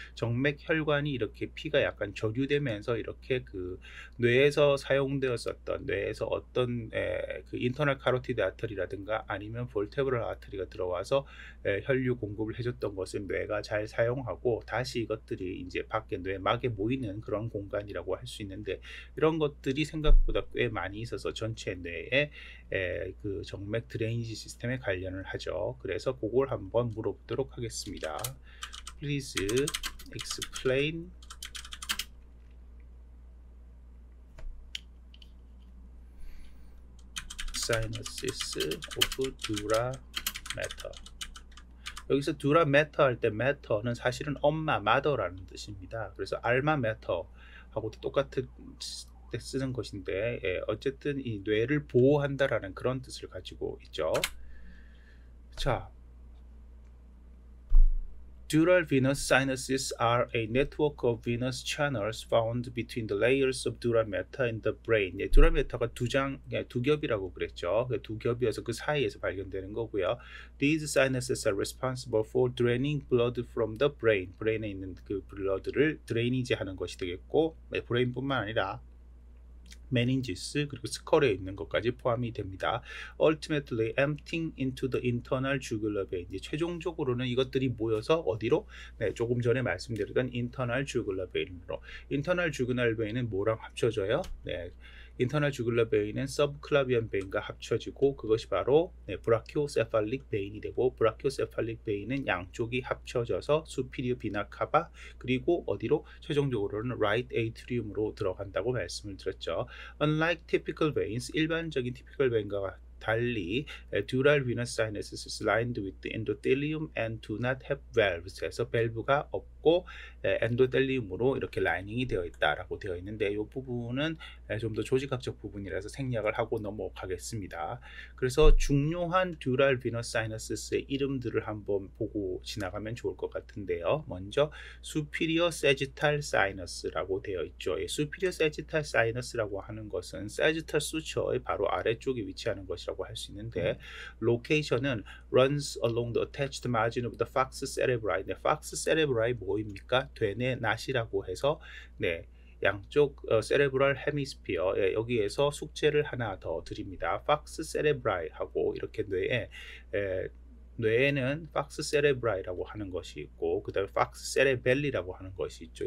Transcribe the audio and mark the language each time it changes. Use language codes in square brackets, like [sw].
[ko] 정맥 혈관이 이렇게 피가 약간 저류되면서 이렇게 그 뇌에서 사용되었었던 뇌에서 어떤 그 인터널 카로티드 아터리라든가 아니면 볼테브럴 아터리가 들어와서 혈류 공급을 해줬던 것을 뇌가 잘 사용하고 다시 이것들이 이제 밖에 뇌막에 모이는 그런 공간이라고 할 수 있는데, 이런 것들이 생각보다 꽤 많이 있어서 전체 뇌에 그 정맥 드레이니지 시스템에 관련을 하죠. 그래서 그걸 한번 물어보도록 하겠습니다. [en] Please explain synosis of dura matter. [ko] 여기서 dura matter 할 때 matter는 사실은 엄마, mother라는 뜻입니다. 그래서 alma mater 하고도 똑같은 쓰는 것인데, 어쨌든 이 뇌를 보호한다라는 그런 뜻을 가지고 있죠. [en] 자, dural venous sinuses are a network of venous channels found between the layers of dura mater in the brain. [ko] dura mater가 두 겹이라고 그랬죠. 두 겹이어서 그 사이에서 발견되는 거고요. [en] These sinuses are responsible for draining blood from the brain. [ko] 브레인에 있는 그 블러드를 드레이니지 하는 것이 되겠고, 브레인뿐만 아니라 메닌지스 그리고 스컬에 있는 것까지 포함이 됩니다. [en] Ultimately emptying into the internal jugular vein. [ko] 이제 최종적으로는 이것들이 모여서 어디로? 조금 전에 말씀드렸던 internal jugular vein으로. internal jugular vein은 뭐랑 합쳐져요? 인터널 주글러 베인은 서브클라비안 베인과 합쳐지고 그것이 바로 브라키오세팔릭 베인이 되고, 브라키오세팔릭 베인은 양쪽이 합쳐져서 수피리어 비나 카바 그리고 어디로? 최종적으로는 라이트 에이트리움으로 들어간다고 말씀을 드렸죠. [en] Unlike typical veins, [ko] 일반적인 typical vein과 달리 [en] dural venous sinuses is lined with the endothelium and do not have valves. [ko] 해서 밸브가 없고 엔도텔리움으로 이렇게 라이닝이 되어 있다라고 되어 있는데, 이 부분은 좀 더 조직학적 부분이라서 생략을 하고 넘어가겠습니다. 그래서 중요한 dural venous sinus의 이름들을 한번 보고 지나가면 좋을 것 같은데요. 먼저 superior sagittal sinus라고 되어 있죠. superior sagittal sinus라고 하는 것은 sagittal suture의 바로 아래쪽에 위치하는 것이라고 할 수 있는데, 로케이션은 [en] runs along the attached margin of the falx cerebri. [ko] falx cerebri 뭐입니까? 되뇌 낫이라고 해서 양쪽 세레브럴 헤미스피어 여기에서 숙제를 하나 더 드립니다. falx cerebri 하고 이렇게 뇌에는 falx cerebri라고 하는 것이 있고, 그 다음에 falx cerebelli라고 하는 것이 있죠.